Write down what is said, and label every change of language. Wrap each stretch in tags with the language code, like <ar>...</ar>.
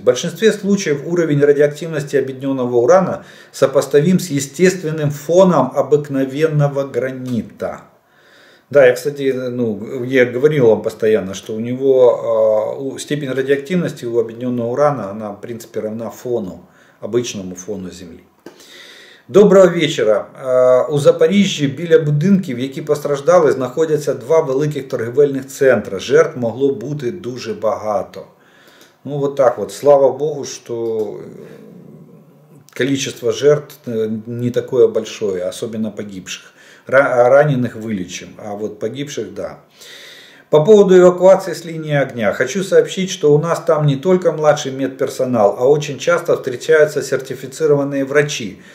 <ru>В большинстве случаев уровень радиоактивности объединенного урана сопоставим с естественным фоном обыкновенного гранита. Да, я, кстати, я говорил вам постоянно, что у него степень радиоактивности у объединенного урана, она в принципе равна фону, обычному фону Земли.</ru> <uk>Доброго вечора. У Запоріжжя біля будинків, які постраждали, знаходяться два великих торгівельних центри. Жертв могло бути дуже багато.</uk> <ru>Ну вот так вот. Слава Богу, что количество жертв не такое большое, особенно погибших. Раненых вылечим, а вот погибших да. По поводу эвакуации с линии огня. Хочу сообщить, что у нас там не только младший медперсонал, а очень часто встречаются сертифицированные врачи.</ru>